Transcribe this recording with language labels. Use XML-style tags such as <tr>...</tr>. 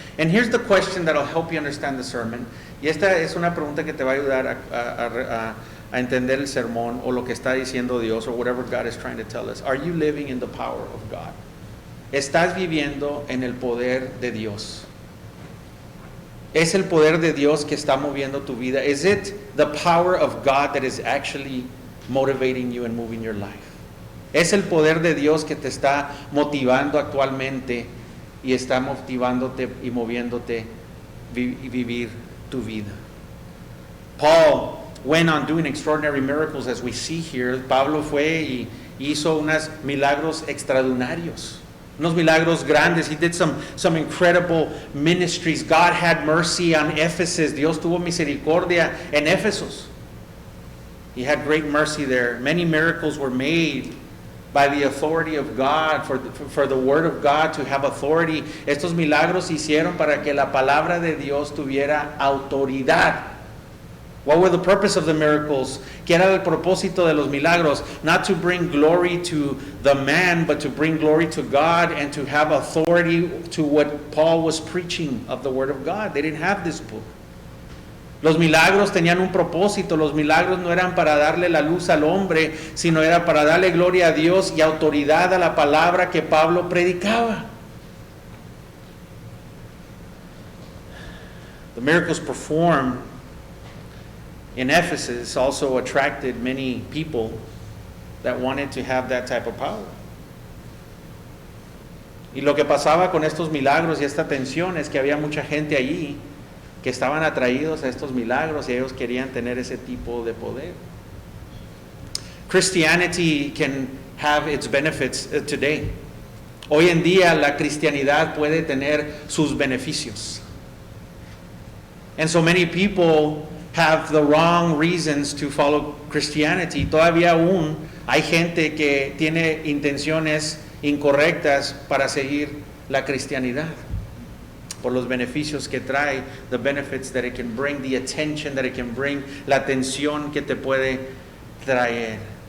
<en>And here's the question that'll help you understand the sermon.</en> <es>Y esta es una pregunta que te va a ayudar a entender el sermón o lo que está diciendo Dios,</es> <en>or whatever God is trying to tell us. Are you living in the power of God?</en> <es>¿Estás viviendo en el poder de Dios? ¿Es el poder de Dios que está moviendo tu vida?</es> <en>Is it the power of God that is actually motivating you and moving your life?</en> <es>¿Es el poder de Dios que te está motivando actualmente y está motivándote y moviéndote vivir tu vida?</es> <en>Paul went on doing extraordinary miracles, as we see here.</en> <es>Pablo fue y hizo unos milagros extraordinarios, unos milagros grandes.</es> <en>He did some incredible ministries. God had mercy on Ephesus.</en> <es>Dios tuvo misericordia en Éfesos.</es> <en>He had great mercy there. Many miracles were made by the authority of God, for the word of God to have authority.</en> <es>Estos milagros se hicieron para que la palabra de Dios tuviera autoridad.</es> <en>What were the purpose of the miracles?</en> <es>¿Qué era el propósito de los milagros?</es> <en>Not to bring glory to the man, but to bring glory to God and to have authority to what Paul was preaching of the word of God. They didn't have this book.</en> <es>Los milagros tenían un propósito. Los milagros no eran para darle la luz al hombre, sino era para darle gloria a Dios y autoridad a la palabra que Pablo predicaba.</es> <en>The miracles performed in Ephesus also attracted many people that wanted to have that type of power.</en> <es>Y lo que pasaba con estos milagros y esta tensión es que había mucha gente allí que estaban atraídos a estos milagros y ellos querían tener ese tipo de poder.</es> <en>Christianity can have its benefits today.</en> <es>Hoy en día la cristianidad puede tener sus beneficios.</es> <en>And so many people have the wrong reasons to follow Christianity.</en> <es>Todavía aún hay gente que tiene intenciones incorrectas para seguir la cristianidad, por los beneficios que trae,</es> <en>the benefits that it can bring,</en> <es>the attention that it can bring, la atención que te puede traer.</es>